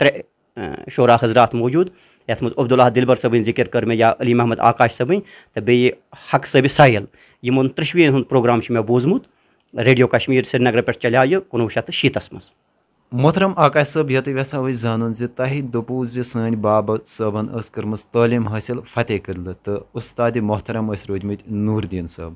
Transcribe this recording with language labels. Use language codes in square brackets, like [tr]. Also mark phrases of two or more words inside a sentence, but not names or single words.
[ks] 3 शोरा हजरात मौजूद यथ मज अब्दुल अहद दिलबर सबन जिक्र कर मे या अली मोहम्मद आकाश सबन तो बे हक साहिब साहिल یِمن 3 ہُنٛد پروگرام چھُ مےٚ بوٗزمُت ریڈیو کشمیٖر سرینگرٕ پٮ۪ٹھ چلیو یہِ 1960 منٛز. محترم آکاش صٲب یتھ یژھو أسۍ زانُن زِ تۄہہِ دوٚپوُ زِ سٲنۍ بابا صٲبن ٲس کٔرمٕژ تعلیٖم حٲصِل فتح قدلہٕ تہٕ اُستادِ محترم ٲسۍ روٗدمٕتۍ نوٗر الدیٖن صٲب.